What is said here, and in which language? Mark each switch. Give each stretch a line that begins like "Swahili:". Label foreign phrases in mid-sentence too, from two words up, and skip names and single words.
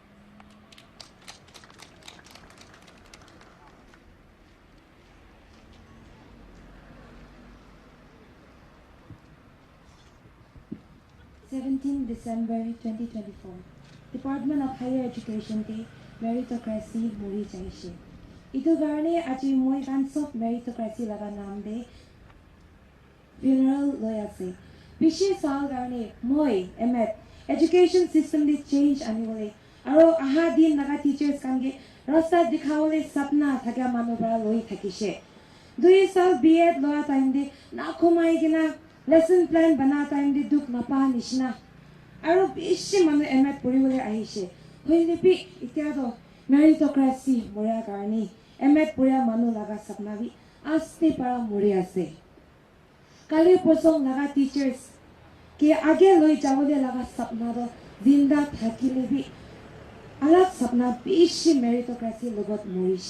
English: December 2024, Department of Higher Education Day,
Naga Pidgin: Meritocracy Muri Jaishe. Itu garne aji moi kan sob meritocracy laga naam de funeral loi ase. Bishi saal garne moi emet
English: education system
Naga Pidgin: de change anibole. Aro aha din laga teachers kange rasta dikhawole sapna thaka manu bara loi thakishe. 2 saal B.Ed loa time de na khomai gina
English: lesson plan
Naga Pidgin: bana time de duk napa nishna. Aro bishi manu emet puribole ahishe. Hoile pi ityado meritocracy moria garni emet puria manu laga sapna bi ASST para moria ase. Kali posong laga teachers ke age loi jawole laga sapna do zinda thakile bi alag sapna bishi meritocracy logot morishe.